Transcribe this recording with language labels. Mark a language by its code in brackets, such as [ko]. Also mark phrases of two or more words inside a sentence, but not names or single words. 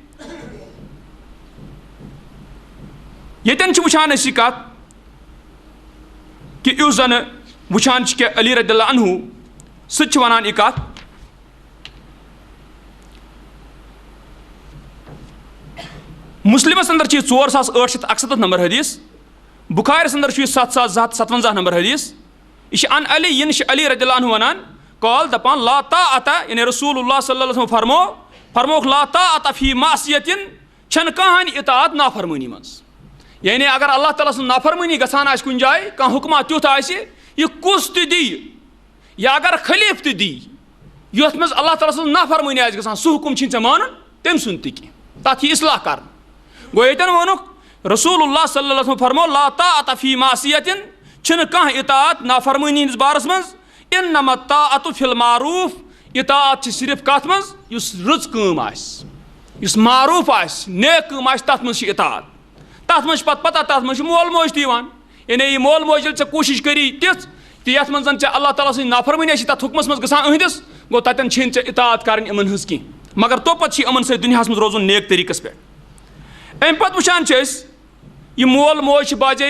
[ks] أسۍ یہِ کتھ کہِ یُس زن وٕچھان چھِ کہِ علی [ar] رضی اللہ عنہ [ks] سُہ تہِ چھُ ونان یہِ کتھ مسلمس اندر چھِ یہِ 4867 نمبر حدیث بخارس اندر چھُ یہِ 7257 نمبر حدیث یہِ چھِ ان علی یہِ چھِ علی [ar] رضی اللہ عنہ [ks] ونان قال دپان [ar] لا طاعة [ks] یعنی رسول اللہ [ar] صلی اللہ علیہ وسلم [ks] فرموکھ [ar] لا طاعة فی معصیتن [ks] چھنہٕ کٕہٕنۍ اطاعت نافرمٲنی منٛز یعنی اگر اللہ تعالیٰ سٕنٛز نافرمٲنی گژھان آسہِ کُنہِ جایہِ کانٛہہ حُکما تیُتھ آسہِ یہِ کُس تہِ دِیہِ یا اگر خلیٖف تہِ دِیہِ یتھ منٛز اللہ تعالیٰ سٕنٛز نافرمٲنی آسہِ گژھان سُہ حُکم چھُنہٕ ژےٚ مانُن تٔمۍ سُنٛد تہِ کینٛہہ تتھ یی اصلاح کرنہٕ گوٚو ییٚتٮ۪ن ووٚنُکھ رسول اللہ [ar] صلی اللہ علیہ وسلم [ks] فرمو [ar] لا طاعة فی معصیتن [ks] چھنہٕ کانٛہہ اطاعت نافرمٲنی ہٕنٛدِس بارس منٛز [ar] انما الطاعة فی المعروف [ks] اطاعت چھِ صرف کتھ منٛز یُس رٕژ کٲم آسہِ یُس معروف آسہِ نیک کٲم آسہِ تتھ منٛز چھِ اطاعت تتھ منٛز چھِ پتہٕ پتہ تتھ منٛز چھُ مول موج تہِ یِوان یعنی یہِ مول موج ییٚلہِ ژےٚ کوٗشش کری تِژھ تہِ یتھ منٛز ژےٚ اللہ تعالیٰ سٕنٛز نافرمٲنی آسی تتھ حُکمس منٛز گژھان أہنٛدِس گوٚو تتٮ۪ن چھے نہٕ ژےٚ اطاعت کرٕنۍ یِمن ہٕنٛز کینٛہہ مگر توپتہٕ چھِ یِمن سۭتۍ دُنیاہس منٛز روزُن نیک طریٖقس پٮ۪ٹھ امہِ پتہٕ وٕچھان چھِ أسۍ یہِ مول موج چھِ باجے